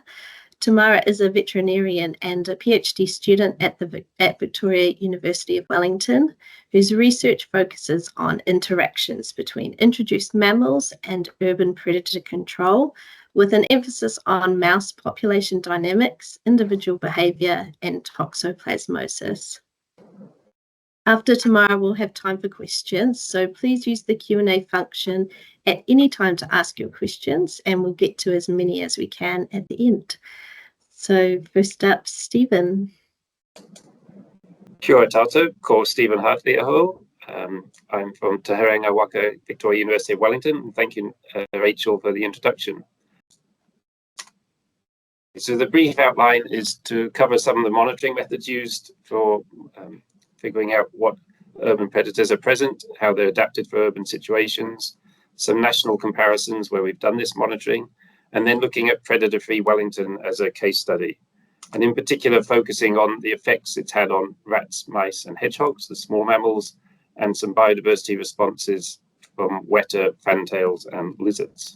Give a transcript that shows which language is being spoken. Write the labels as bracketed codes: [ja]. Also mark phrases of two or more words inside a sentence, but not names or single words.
[en] Tamara is a veterinarian and a PhD student at Victoria University of Wellington, whose research focuses on interactions between introduced mammals and urban predator control, with an emphasis on mouse population dynamics, individual behaviour, and toxoplasmosis. After Tamara, we'll have time for questions, so please use the Q&A function at any time to ask your questions, and we'll get to as many as we can at the end. So first up, Stephen. [mi] Kia ora tātou, ko Stephen Hartley aho. [en] I'm from Te Herenga Waka, Victoria University of Wellington, and thank you, Rachel, for the introduction. So the brief outline is to cover some of the monitoring methods used for figuring out what urban predators are present, how they're adapted for urban situations, some national comparisons where we've done this monitoring, and then looking at Predator Free Wellington as a case study, and in particular focusing on the effects it's had on rats, mice and hedgehogs, the small mammals, and some biodiversity responses from wētā, fantails and lizards.